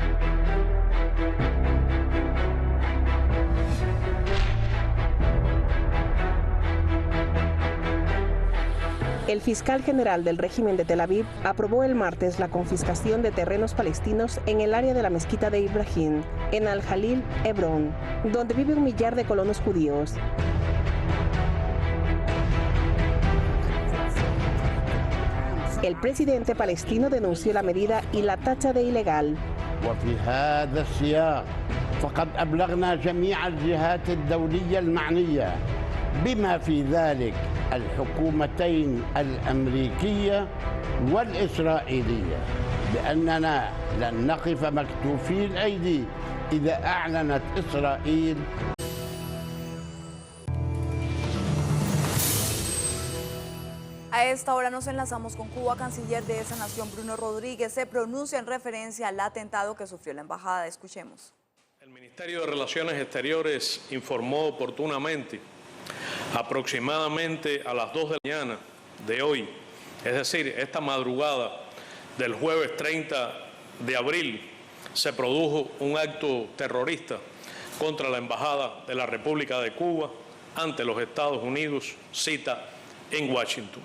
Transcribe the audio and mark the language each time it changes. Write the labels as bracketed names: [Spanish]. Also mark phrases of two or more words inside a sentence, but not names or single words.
[Spanish] El fiscal general del régimen de Tel Aviv aprobó el martes la confiscación de terrenos palestinos en el área de la mezquita de Ibrahim, en Al-Jalil, Hebrón, donde vive 1 millar de colonos judíos. El presidente palestino denunció la medida y la tacha de ilegal. [Arabic] وفي هذا السياق فقد أبلغنا جميع الجهات الدولية المعنية بما في ذلك الحكومتين الأمريكية والإسرائيلية بأننا لن نقف مكتوفي الأيدي إذا أعلنت إسرائيل. [Spanish] A esta hora nos enlazamos con Cuba. Canciller de esa nación, Bruno Rodríguez, se pronuncia en referencia al atentado que sufrió la embajada. Escuchemos. El Ministerio de Relaciones Exteriores informó oportunamente, aproximadamente a las 2 de la mañana de hoy, es decir, esta madrugada del jueves 30 de abril, se produjo un acto terrorista contra la Embajada de la República de Cuba ante los Estados Unidos, cita en Washington.